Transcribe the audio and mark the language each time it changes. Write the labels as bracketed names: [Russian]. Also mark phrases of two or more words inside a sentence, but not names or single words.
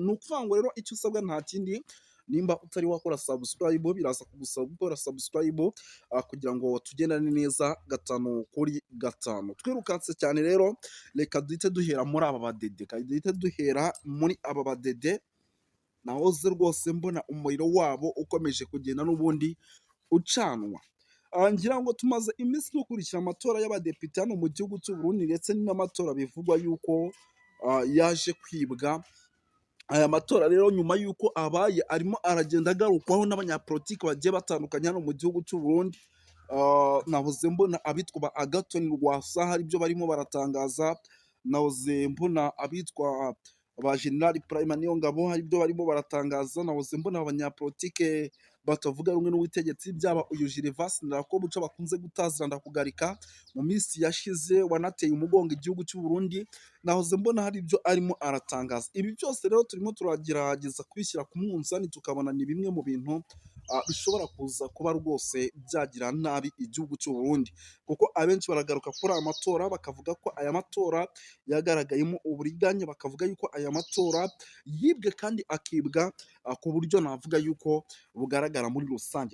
[Kinyarwanda] Ni ukuvuga ngo rero icyo usabwa nta kindi, nimba utari wakora subscribe biraza kugusaba gukora subscribe kugira ngo tugendane neza 5 kuri 5. Twirukanse cyane rero, reka duhite duhera muri aba badede, nahoze rwose mbona umuriro wabo ukomeje kugenda n'ubundi ucanwa. Ngira ngo tumaze iminsi dukurikira amatora y'abadepite hano mu gihugu cy'u Burundi, ndetse n'amatora bivugwa yuko yaje kwibwa. Aya matora rero nyuma yuko abaye arimo aragenda agarukwaho n'abanyapolitiki bagiye batandukanye hano mu gihugu cy'u Burundi, nahoze mbona abitwa ba Agathon Rwasa hari ibyo barimo baratangaza, nahoze mbona abitwa ba General Prime Niyongabo hari ibyo barimo baratangaza, nahoze mbona abanyapolitike batavuga rumwe n'ubutegetsi byaba uyu Gervas Ndirakobuca bakunze gutazira ndakugarika mu minsi yashize wanateye umugongo igihugu cy'u Burundi, nahoze mbona hari ibyo arimo aratangaza. Ibi byose rero turimo turagerageza kubishyira ku munzani tukabona ni bimwe mu bintu bishobora kuza kuba rwose byagira nabi igihugu cy'u Burundi, kuko abenshi baragaruka kuri aya matora bakavuga ko aya matora yagaragayemo uburiganya, bakavuga yuko aya matora yibwe kandi akibwa ku buryo navuga yuko bugaragara muri rusange.